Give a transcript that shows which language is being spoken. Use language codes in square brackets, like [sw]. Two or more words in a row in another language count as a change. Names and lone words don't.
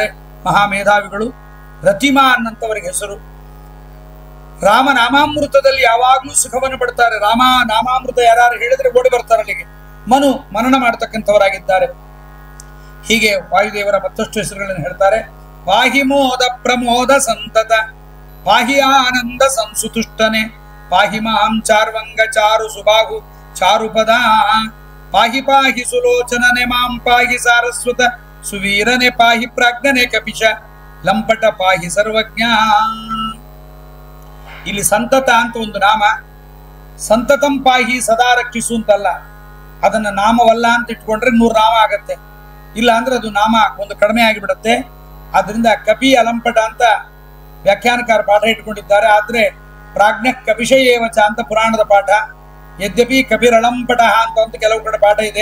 [kn] ಮಹಾ ಮೇಧಾವಿಗಳು. ರತಿಮಾನ್ ಅಂತವರಿಗೆ ಹೆಸರು. ರಾಮ ನಾಮಾಮೃತದಲ್ಲಿ ಯಾವಾಗ್ಲೂ ಸುಖವನ್ನು ಪಡ್ತಾರೆ. ರಾಮ ನಾಮಾಮೃತ ಯಾರು ಹೇಳಿದ್ರೆ ಓಡಿ ಬರ್ತಾರೆ ಅಲ್ಲಿಗೆ. ಮನನ ಮಾಡತಕ್ಕಂಥವರಾಗಿದ್ದಾರೆ. ಹೀಗೆ ವಾಯುದೇವರ ಮತ್ತಷ್ಟು ಹೆಸರುಗಳನ್ನು ಹೇಳ್ತಾರೆ. [sa] ಪಾಹಿ ಮೋದ ಪ್ರಮೋದ ಸಂತತ, ಪಾಹಿ ಆನಂದ ಸಂಸುತುಷ್ಟನೆ, ಪಾಹಿ ಮಾಂ ಚಾರ್ವಂಗ ಚಾರು ಸುಬಾಹು ಚಾರುಪದ, ಪಾಹಿ ಪಾಹಿ ಸುಲೋಚನನೆ ಮಾಂ ಪಾಹಿ ಸಾರಸ್ವತ ಸುವೀರನೆ, ಪಾಹಿ ಪ್ರಾಜ್ಞನೆ ಕಪಿಶ ಲಂಪಟ ಪಾಹಿ ಸರ್ವಜ್ಞ. [kn] ಇಲ್ಲಿ ಸಂತತ ಅಂತ ಒಂದು ನಾಮ. [sa] ಸಂತತಂ ಪಾಹಿ [kn] ಸದಾ ರಕ್ಷಿಸು ಅಂತಲ್ಲ. ಅದನ್ನ ನಾಮವಲ್ಲ ಅಂತ ಇಟ್ಕೊಂಡ್ರೆ 100 ನಾಮ ಆಗತ್ತೆ. ಇಲ್ಲ ಅಂದ್ರೆ ಅದು ನಾಮ ಒಂದು ಕಡಿಮೆ ಆಗಿಬಿಡತ್ತೆ. ಆದ್ರಿಂದ ಕಪಿ ಅಲಂಪಟ ಅಂತ ವ್ಯಾಖ್ಯಾನಕಾರ ಪಾಠ ಇಟ್ಕೊಂಡಿದ್ದಾರೆ. ಆದ್ರೆ [sa] ಪ್ರಾಜ್ಞ ಕಪಿಶಯೇವಚ [kn] ಅಂತ ಪುರಾಣದ ಪಾಠ. ಯದ್ಯಪಿ ಕಪಿರಳಂಪಟ ಅಂತ ಕೆಲವು ಕಡೆ ಪಾಠ ಇದೆ.